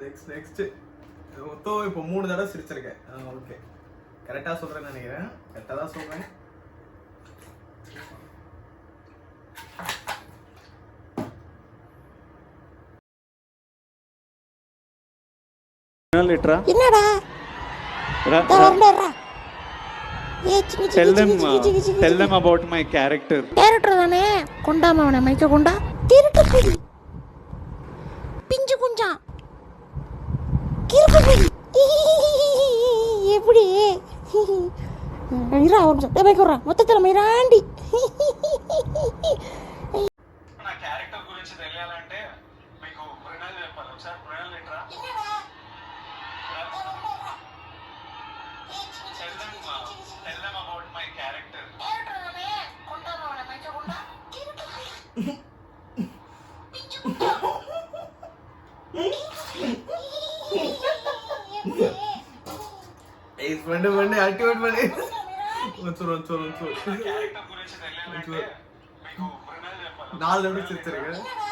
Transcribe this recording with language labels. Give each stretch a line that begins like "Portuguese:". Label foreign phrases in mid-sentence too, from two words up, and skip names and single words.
Tamil: நெக்ஸ்ட் மொத்தம் இப்போ 3 தடவை சிரிச்சிருக்கேன். ஓகே, கரெக்டாக சொல்கிறேன்னு நினைக்கிறேன். கரெக்டாக தான் சொல்கிறேன். என்னடா
English: Tell them about my character.
Tamil: கேரக்டர் தானே. கொண்டாம அவனை மைக்க கொண்டா. திருட்டு புலி, பிஞ்சு குஞ்சா, கிறுக்கு புலி. எப்படி இரா ஒரு நிமிஷம் மைக்க விட்றா. மொத்தத்தில் மைராண்டி.
Telugu: నా క్యారెక్టర్ గురించి తెలియాలంటే మీకు ప్రణాళిక చెప్పాలి. ఒకసారి ప్రణాళిక
English: Tell them about my character.
Tamil: பண்ணு ஆக்டிவேட் பண்ணு.
Telugu: క్యారెక్టర్ గురించి తెలియాలంటే మీకు ప్రణాళిక చెప్పాలి.
Tamil: 4 தடவை சிரிச்சிருக்கேன்.